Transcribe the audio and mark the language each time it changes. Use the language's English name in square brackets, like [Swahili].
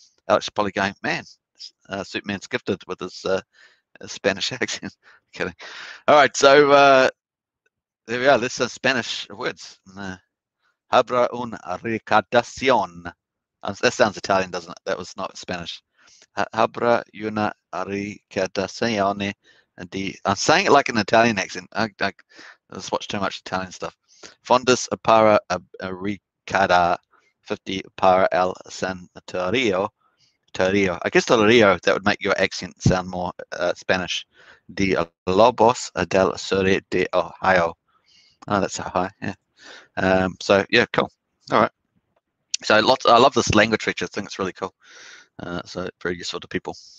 [English] Alex is probably going, man, Superman's gifted with his Spanish accent. Kidding. All right, so there we are. Let's Spanish words. [Spanish] Habrá una recaudación. [English] That sounds Italian, doesn't it? That was not Spanish. [Spanish] Habrá una recaudación de. [English] I'm saying it like an Italian accent. I just watch too much Italian stuff. [Spanish] Fondos para recaudar 50 para el santuario. [English] I guess Torrio, that would make your accent sound more Spanish. [Spanish] De Lobos del Sur de Ohio. [English] Oh, that's Ohio, yeah. So yeah, cool. All right. So I love this language feature. I think it's really cool. So very useful to people.